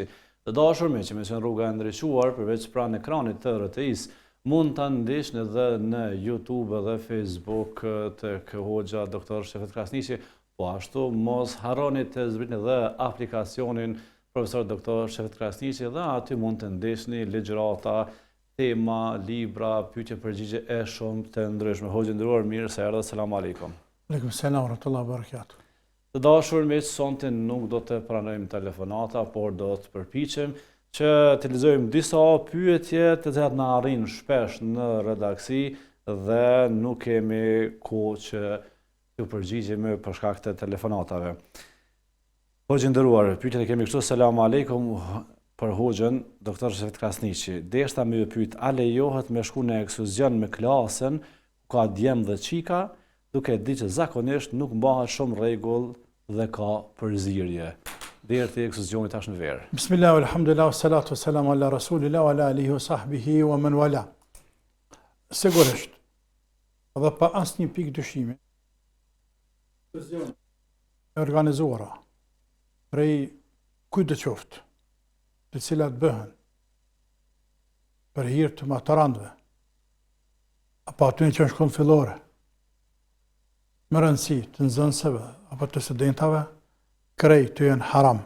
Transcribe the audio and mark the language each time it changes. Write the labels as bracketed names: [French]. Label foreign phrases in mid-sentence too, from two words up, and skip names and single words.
[Albanian] Të dashur miq, emision Rruga e Ndriçuar përveç pranë ekranit të RTS mund ta ndiqni edhe në YouTube dhe Facebook tek hoxha doktor Shefqet Krasniqi, po ashtu mos harroni të zbritni edhe aplikacionin profesor doktor Shefqet Krasniqi dhe aty mund të ndiqni ligjërata, tema, libra, pyetje përgjigje e shumë të ndryshme. Hoxhë nderuar, mirë se erdhët. [Arabic] السلام عليكم. وعليكم السلام ورحمة الله وبركاته. [Albanian] Të dashur miq, sonte nuk do të pranojmë telefonata, por do të përpiqem që të lexojmë disa pyetje të cilat na arrin shpesh në redaksi dhe nuk kemi kohë që t'u përgjigjemi për shkak të telefonatave. Hoxhë nderuar, pyetjen e kemi kështu: [Arabic] السلام عليكم. [Albanian] Për hoxhën doktor Shefqet Krasniqi, deshta më pyet, a lejohet me shku në ekskluzion me klasën ka djem dhe çika, duke di që zakonisht nuk mbahet shumë rregull dhe ka përzierje. Deri te ekskluzioni tash në verë. [Arabic] بسم الله، الحمد لله، والصلاة والسلام على رسول الله وعلى آله وصحبه ومن والاه. [Albanian] Sigurisht, dhe pa asnjë pikë dyshimi, ekskluzioni e organizuara prej kujt do qoftë, të cilat bëhen për hir të maturantëve, apo aty që në shkollë fillore, më rëndësi të nxënësve apo të studentave, krejt të jenë haram.